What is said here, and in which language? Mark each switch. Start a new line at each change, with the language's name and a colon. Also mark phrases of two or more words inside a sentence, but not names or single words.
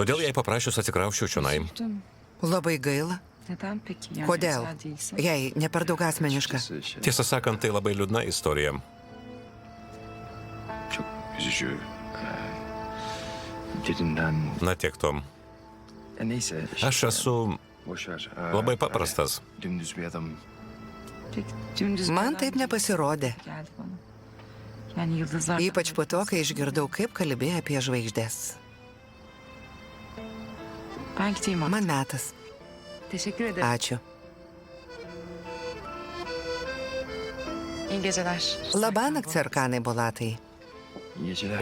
Lithuanian: Todėl jai paprašius atsikrausčiau čionai. Labai gaila.
Turkish: neden peki? Yani
Lithuanian: Kodėl?
Turkish: sen değilsin.
Lithuanian: Jei ne per daug asmeniška.
Turkish: Açıkçası şey,
Lithuanian: Tiesą sakant, tai labai liūdna istorija.
Turkish: çok üzücü. Derinden...
Lithuanian: Na tiek to.
Turkish: Ya neyse.
Lithuanian: Aš esu
Turkish: Boş ver.
Lithuanian: labai paprastas.
Turkish: Dümdüz bir adam. Peki, dümdüz
Lithuanian: Man
Turkish: neden
Lithuanian: taip nepasirodė.
Turkish: geldi bana? Yani yıldızlar...
Lithuanian: Ypač po to, kai išgirdau, kaip kalbėjai apie žvaigždės.
Turkish: Ben gideyim artık.
Lithuanian: Man metas.
Turkish: Teşekkür ederim.
Lithuanian: Ačiū.
Turkish: İyi geceler.
Lithuanian: Labanakt, Serkanai Bulatai.
Turkish: İyi geceler.